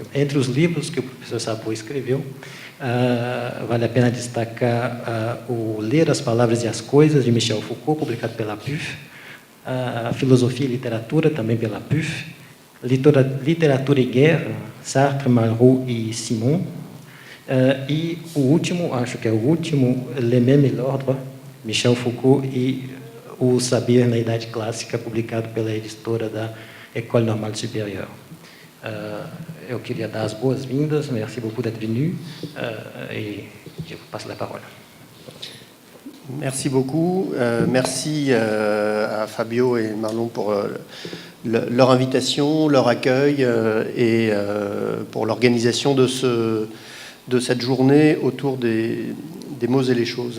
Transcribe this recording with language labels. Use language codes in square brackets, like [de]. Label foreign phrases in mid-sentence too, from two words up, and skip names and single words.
[pt] Entre os livros que o professor Sabot escreveu, vale a pena destacar o Ler as Palavras e as Coisas, de Michel Foucault, publicado pela PUF, a Filosofia e Literatura, também pela PUF, Literatura e Guerra, Sartre, Malraux e Simon, e o último, acho que é o último, Le Même et l'Ordre, Michel Foucault e o Saber na Idade Clássica, publicado pela editora da École Normale Supérieure. Eu queria dar as boas-vindas, [fr] merci beaucoup d'être venu, et je vous passe la parole. Merci beaucoup. Merci à Fabio et Marlon pour leur invitation, leur accueil et pour l'organisation de cette journée autour des mots et les choses.